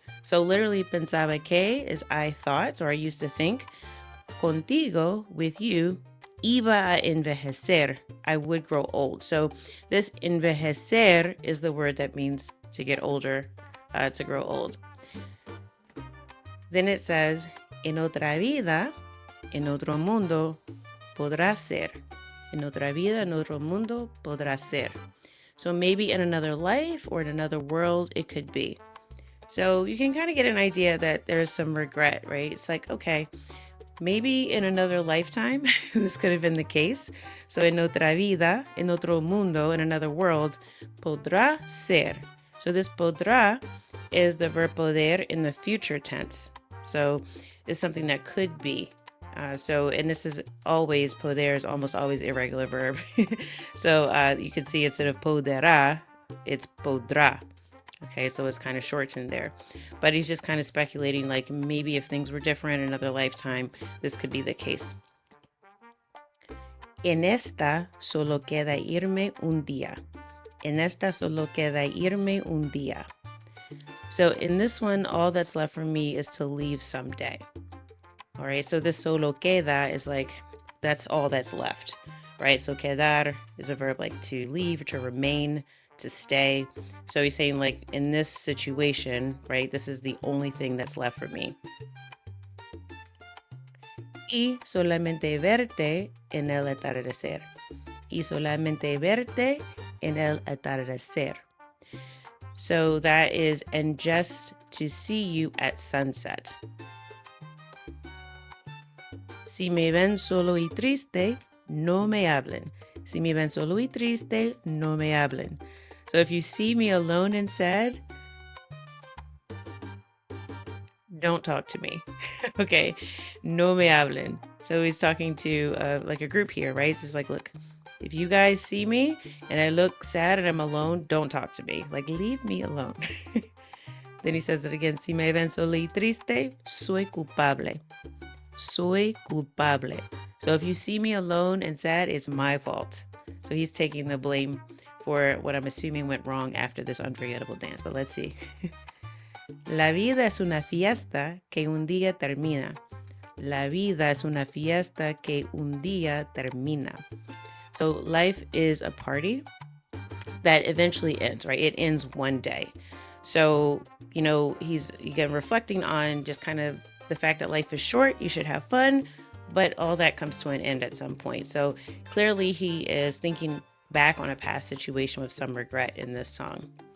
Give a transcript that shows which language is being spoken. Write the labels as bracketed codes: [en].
[en] So literally [es] pensaba que [en] is I thought, or I used to think. [es] Contigo, [en] with you, [es] iba a envejecer. [en] I would grow old. So this envejecer is the word that means to get older, to grow old. Then it says, [es] en otra vida, en otro mundo, podrá ser. En otra vida, en otro mundo, podrá ser. [en] So maybe in another life or in another world, it could be. So you can kind of get an idea that there's some regret, right? It's like, okay, maybe in another lifetime, this could have been the case. [es] So en otra vida, en otro mundo, [en] in another world, [es] podrá ser. [en] So this podrá is the verb poder in the future tense. So it's something that could be. And this is always, poder is almost always irregular verb. So you can see instead of poderá, it's podrá. Okay, so it's kind of shortened there. But he's just kind of speculating, like maybe if things were different in another lifetime, this could be the case. [es] En esta solo queda irme un día. En esta solo queda irme un día. [en] So in this one, all that's left for me is to leave someday. All right, so this [es] solo queda [en] is like, that's all that's left, right? So quedar is a verb like to leave, to remain, to stay. So he's saying like in this situation, right, this is the only thing that's left for me. [es] Y solamente verte en el atardecer. Y solamente verte en el atardecer. [en] So that is, and just to see you at sunset. [es] Si me ven solo y triste, no me hablen. Si me ven solo y triste, no me hablen. [en] So if you see me alone and sad, don't talk to me. Okay, [es] no me hablen. [en] So he's talking to like a group here, right? So it's like, look, if you guys see me and I look sad and I'm alone, don't talk to me. Like, leave me alone. Then he says it again. [es] Si me ven solo y triste, soy culpable. Soy culpable. [en] So if you see me alone and sad, it's my fault. So he's taking the blame for what I'm assuming went wrong after this unforgettable dance. But let's see. [es] La vida es una fiesta que un día termina. La vida es una fiesta que un día termina. [en] So life is a party that eventually ends, right? It ends one day. So, he's again reflecting on just kind of the fact that life is short, you should have fun, but all that comes to an end at some point. So clearly he is thinking back on a past situation with some regret in this song.